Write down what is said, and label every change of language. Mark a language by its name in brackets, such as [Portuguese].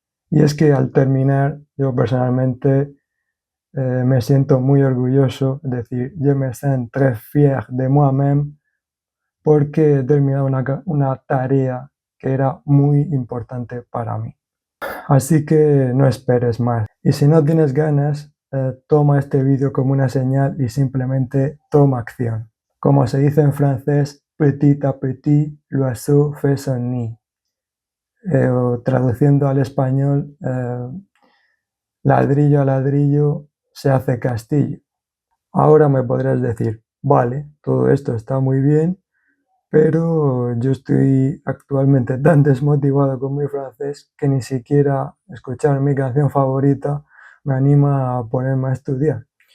[Spanish] Y es que al terminar, yo personalmente me siento muy orgulloso, es decir, [French] je me sens très fier de moi-même [Spanish] porque he terminado una tarea que era muy importante para mí. Así que no esperes más. Y si no tienes ganas, toma este vídeo como una señal y simplemente toma acción. Como se dice en francés, [French] petit à petit, l'oiseau fait son nid. [Spanish] O traduciendo al español, ladrillo a ladrillo se hace castillo. Ahora me podrás decir, vale, todo esto está muy bien, pero yo estoy actualmente tan desmotivado con mi francés que ni siquiera escuchar mi canción favorita me anima a ponerme a estudiar.